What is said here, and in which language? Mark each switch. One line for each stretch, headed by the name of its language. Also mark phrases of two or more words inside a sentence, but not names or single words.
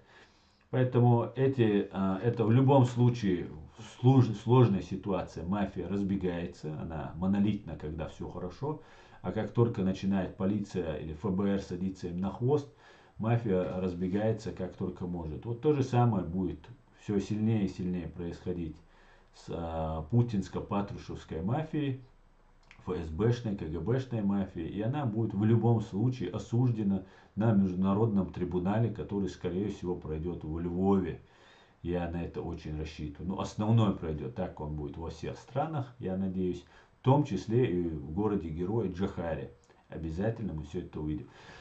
Russian: Поэтому это в любом случае сложная ситуация. Мафия разбегается, она монолитна, когда все хорошо. А как только начинает полиция или ФБР садиться им на хвост, мафия разбегается как только может. Вот то же самое будет все сильнее и сильнее происходить с путинско-патрушевской мафией, ФСБшной, КГБшной мафией. И она будет в любом случае осуждена на международном трибунале, который, скорее всего, пройдет в Львове. Я на это очень рассчитываю. Но основной пройдет, так он будет во всех странах, я надеюсь. том числе и в городе-герое Джохаре. Обязательно мы все это увидим.